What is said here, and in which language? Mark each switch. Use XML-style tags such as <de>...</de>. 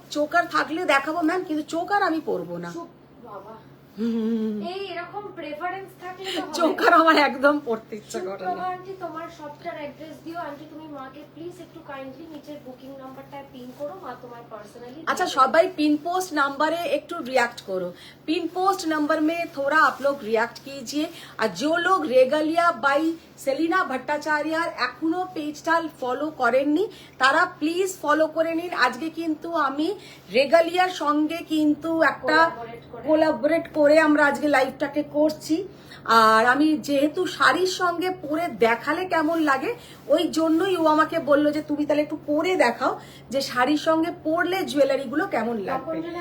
<bn>Choker থাকলে দেখাবো ma'am, কিন্তু চোকার আমি পরবো না। বাবা, এই এরকম প্রেফারেন্স থাকলে তো হবে। চোকার আমার একদম পড়তে ইচ্ছা করে না। আন্টি তোমার শপটার অ্যাড্রেস দিও। আন্টি তুমি মাকে প্লিজ একটু কাইন্ডলি নিচের বুকিং নাম্বারটা পিন করো, মা তোমার পার্সোনালি।</bn> <hi>अच्छा, सबाई पिन पोस्ट नंबर है, एक टू रिएक्ट करो। पिन पोस्ट नंबर में थोड़ा आप लोग रिएक्ट कीजिए। और जो लोग</hi> <bn>रेगालिया बाई সেলিনা ভট্টাচার্যার এখনো পেজটা ফলো করেননি তারা প্লিজ ফলো করে নিন। আজকে কিন্তু আমি রেগালিয়ার সঙ্গে কিন্তু একটা কোলাবোরেট করে আমরা আজকে লাইভটাকে করছি। আর আমি যেহেতু শাড়ির সঙ্গে পরে দেখালে কেমন লাগে ওই জন্যই ও আমাকে বললো যে তুমি তাহলে একটু পরে দেখাও যে শাড়ির সঙ্গে পরলে জুয়েলারি গুলো কেমন লাগবে।</bn>